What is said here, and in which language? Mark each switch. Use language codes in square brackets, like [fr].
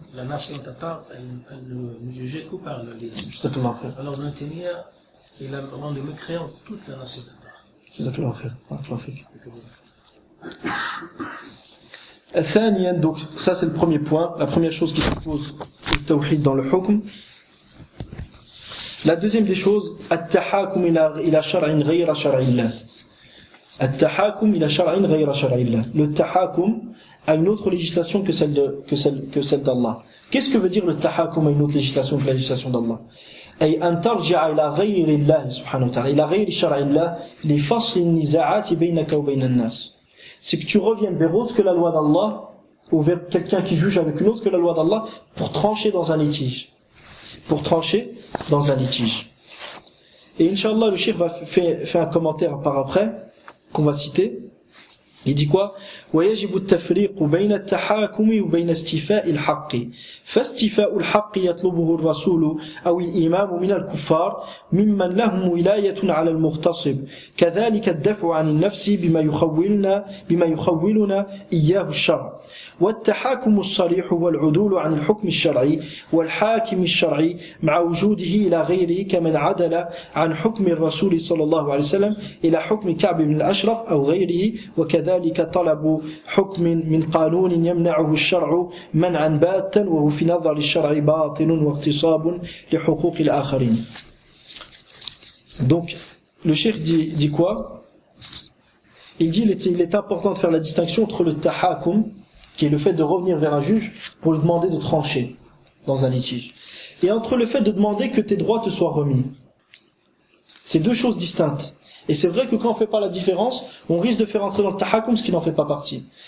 [fr] La nation tatare, elle ne jugeait que par le livre. Exactement. Alors Ibn Taymiyyah, il a rendu mécréant toute la nation tatare. Exactement. [ar] ثانيا, [fr] donc ça c'est le premier point, la première chose qui s'oppose au tawhid dans le hukm. La deuxième des choses, [ar] التحاكم إلى شرع غير شرع الله. التحاكم إلى شرع غير شرع الله. [fr] Le tahakum a une autre législation que celle d'Allah. Qu'est-ce que veut dire le tahakum a une autre législation que la législation d'Allah? [ar] أي أن ترجع إلى غير الله سبحانه وتعالى إلى غير شرع الله لفصل النزاعات بينك وبين الناس. [fr] C'est que tu reviennes vers autre que la loi d'Allah, ou vers quelqu'un qui juge avec une autre que la loi d'Allah, pour trancher dans un litige. Pour trancher dans un litige. Et Inch'Allah, le cheikh va faire un commentaire par après, qu'on va citer. Il dit quoi? [ar] ويجب التفريق بين التحاكم وبين استيفاء الحق فاستيفاء الحق يطلبه الرسول أو الإمام من الكفار ممن لهم ولاية على المغتصب كذلك الدفع عن النفس بما يخولنا إياه الشرع والتحاكم الصريح هو العدول عن الحكم الشرعي والحاكم الشرعي مع وجوده إلى غيره كمن عدل عن حكم الرسول صلى الله عليه وسلم إلى حكم كعب بن الأشرف أو غيره وكذلك طلب حكم من قانون يمنعه الشرع منعا باتا وهو في نظر الشرع باطل واغتصاب لحقوق الآخرين. [fr] Donc le cheikh dit quoi? Il dit il est important de faire la distinction entre le tahakum, qui est le fait de revenir vers un juge pour lui demander de trancher dans un litige, et entre le fait de demander que tes droits te soient remis. C'est deux choses distinctes. Et c'est vrai que quand on ne fait pas la différence, on risque de faire entrer dans le tahakum ce qui n'en fait pas partie.